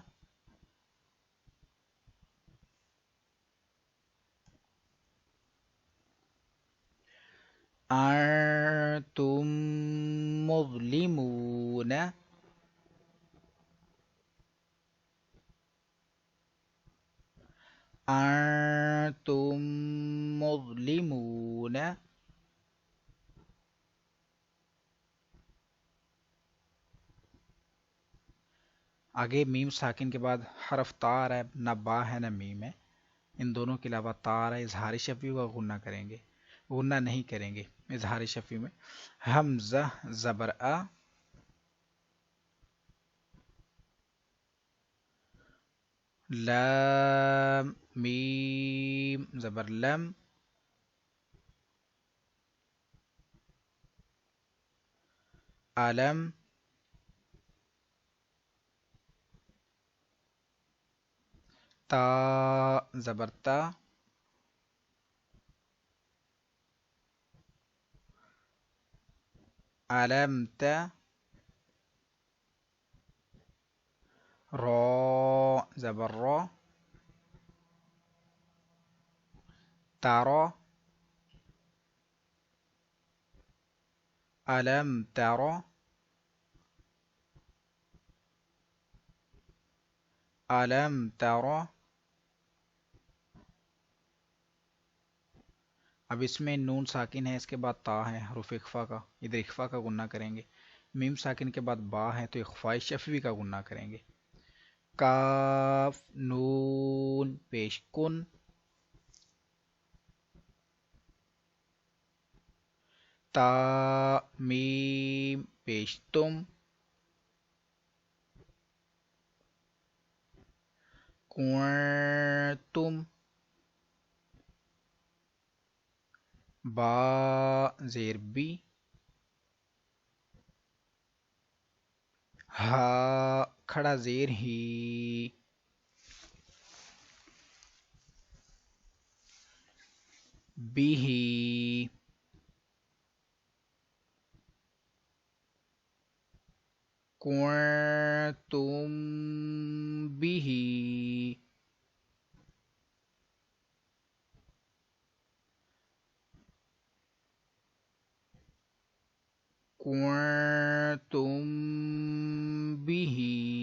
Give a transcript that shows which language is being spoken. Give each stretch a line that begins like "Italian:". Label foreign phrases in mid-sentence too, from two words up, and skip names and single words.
Arabic: أنتم مظلمون، أنتم مظلمون.
Urdu: آگے میم ساکن کے بعد حرف تا آ رہا ہے، نہ با ہے نہ میم ہے. ان دونوں کے علاوہ تا آ رہا ہے، اظہار شفوی کا غنہ کریں گے، غنہ نہیں کریں گے اظہار شفوی میں. حمزہ زبر آ، لام میم زبر لم، علم، تا زبر تا، علمت، را زبر را،
Arabic: ترى، ألم ترى، ألم ترى.
Urdu: اب اس میں نون ساکن ہے، اس کے بعد تا ہے حروف اخفا کا، ادھر اخفا کا غنہ کریں گے. میم ساکن کے بعد با ہے تو اخفاء شفوی کا غنہ کریں گے. کاف نون پیش کن، تا میم پیش تم، کنتم، با زیر بی، ہا کھڑا زیر ہی،
Arabic: بی ہی، کنتم بی ہی، کنتم بی ہی.